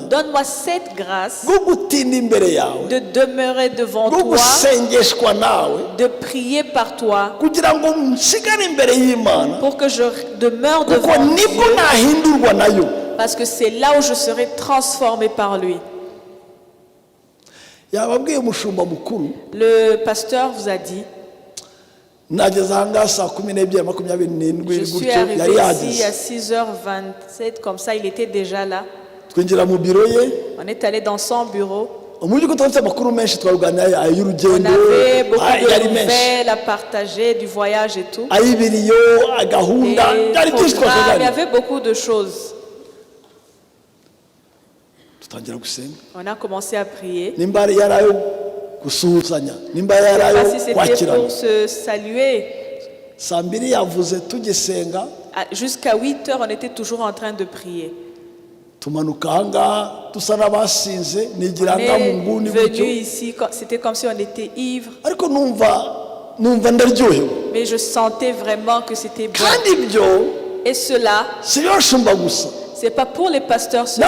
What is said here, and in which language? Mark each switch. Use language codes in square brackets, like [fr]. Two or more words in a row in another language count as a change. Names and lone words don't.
[fr] Donne-moi cette grâce [rw] bwo gutinda imbere yawe, [fr] de demeurer devant [rw] bwo [fr] toi, [rw] gusengeshwa nawe, [fr] de prier par toi, [rw] kugira ngo nsigare imbere y'Imana, [fr] pour que je demeure [rw] kuko [fr] devant [rw] nibwo [fr] Dieu, [rw] nahindurwa nayo. [fr] parce que c'est là où je serai transformé par lui. [rw] Yababwiye umushumba mukuru, [fr] Le pasteur vous a dit, [rw] nageze ahangaha saa 12:27 [fr] je suis [rw] gutyo, yari [fr] arrivé ici à [rw] yageze, [fr] 6h27, comme ça il était déjà là. [rw] twinjira mu biro ye, [fr] On est allé dans son bureau. [rw] mu by'ukuri twafite amakuru menshi, twaganira [fr] On [rw] ay'urugendo, [fr] avait beaucoup [rw] yari [fr] de [rw] menshi, [fr] nouvelles à partager, du voyage et tout. [rw] ay'ibiriyo, agahunda, [fr] Et [rw] byari byinshi [fr] programmes, il y [rw] twaganira. [fr] avait beaucoup de choses. [rw] Tutangira gusenga, [fr] On a commencé à prier. [rw] nimba yari ayo gusuhuzanya, nimba yari [fr] Je ne sais [rw] ayo [fr] pas si c'était [rw] kwakirana. [fr] pour se saluer. [rw] Saa 2 yavuze tugisenga, [fr] Jusqu'à 8h, on était toujours en train de prier. venu ici, c'était comme si on était ivre. Mais je sentais vraiment que c'était bon. Et cela, c'est pas pour les pasteurs seulement.